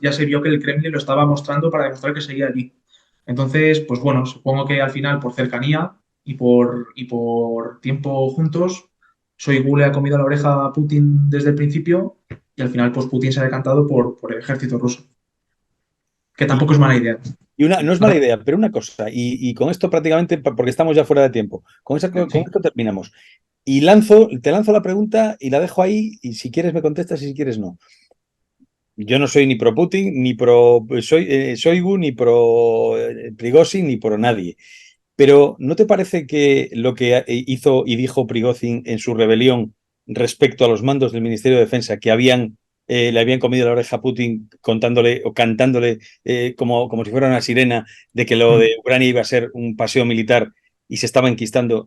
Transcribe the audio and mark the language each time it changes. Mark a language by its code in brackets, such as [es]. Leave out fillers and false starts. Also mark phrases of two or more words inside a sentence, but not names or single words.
[es] Ya se vio que el Kremlin lo estaba mostrando para demostrar que seguía allí. Entonces, pues bueno, supongo que al final, por cercanía y por tiempo juntos, Shoigu le ha comido la oreja a Putin desde el principio y al final, pues Putin se ha decantado por el ejército ruso. Que tampoco es mala idea. No es mala idea, pero una cosa, y con esto prácticamente, porque estamos ya fuera de tiempo, con Sí. esto terminamos. Y te lanzo la pregunta y la dejo ahí, y si quieres me contestas y si quieres no. Yo no soy ni pro Putin, ni pro Shoigu, ni pro Prigozhin, ni pro nadie. Pero ¿no te parece que lo que hizo y dijo Prigozhin en su rebelión respecto a los mandos del Ministerio de Defensa, que le habían comido la oreja a Putin contándole o cantándole como si fuera una sirena de que lo Mm. de Ucrania iba a ser un paseo militar y se estaba enquistando?